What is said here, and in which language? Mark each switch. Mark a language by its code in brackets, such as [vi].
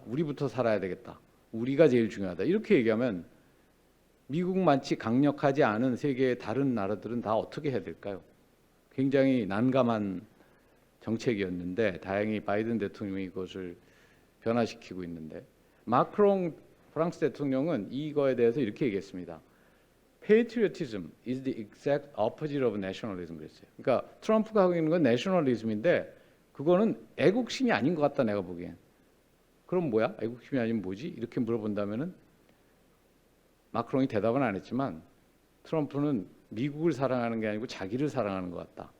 [ko] 우리부터 살아야 되겠다. 우리가 제일 중요하다. 이렇게 얘기하면 미국만치 강력하지 않은 세계의 다른 나라들은 다 어떻게 해야 될까요? 굉장히 난감한 정책이었는데 다행히 바이든 대통령이 그것을 변화시키고 있는데 마크롱 프랑스 대통령은 이거에 대해서 이렇게 얘기했습니다. [en] Patriotism is the exact opposite of nationalism [ko] 그랬어요. 그러니까 트럼프가 하고 있는 건 내셔널리즘인데 그거는 애국심이 아닌 것 같다 내가 보기엔. 그럼 뭐야? 애국심이 아니면 뭐지? 이렇게 물어본다면은 마크롱이 대답은 안 했지만 트럼프는 미국을 사랑하는 게 아니고 자기를 사랑하는 것 같다.